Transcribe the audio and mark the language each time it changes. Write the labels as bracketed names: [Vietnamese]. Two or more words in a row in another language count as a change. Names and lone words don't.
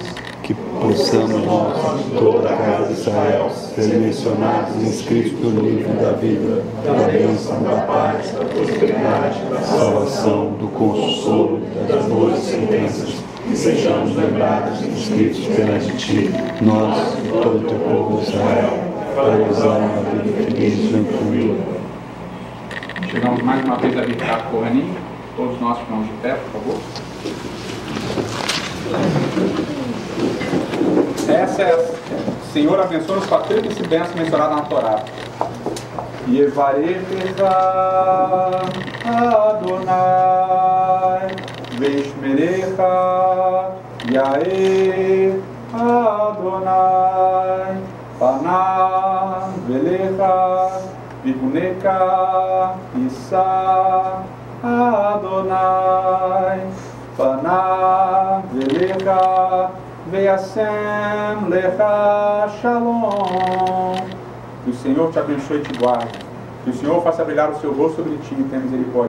[Portuguese] Que possamos nós, toda a casa de Israel, ser mencionados e inscritos no livro da vida, da bênção, da paz, da prosperidade, da salvação, do consolo, das boas sentenças, e sejamos lembrados e inscritos perante Ti, nós e todo o Teu povo de Israel, para gozar uma vida feliz e tranquila. Chegamos mais uma vez a [Hebrew] ברכת כהנים. [Portuguese] Todos nós ficamos de pé, por favor. Essa é a Senhor abençoa-nos com a tríplice bênção mencionada na Torá. [Hebrew] יברכך אדוני וישמרך יאר אדוני פניו אליך ויחונך ישא אדוני פניו אליך וישם לך שלום. [Portuguese] Que o Senhor te abençoe e te guarde. Que o Senhor faça brilhar o seu rosto sobre ti e tenha misericórdia.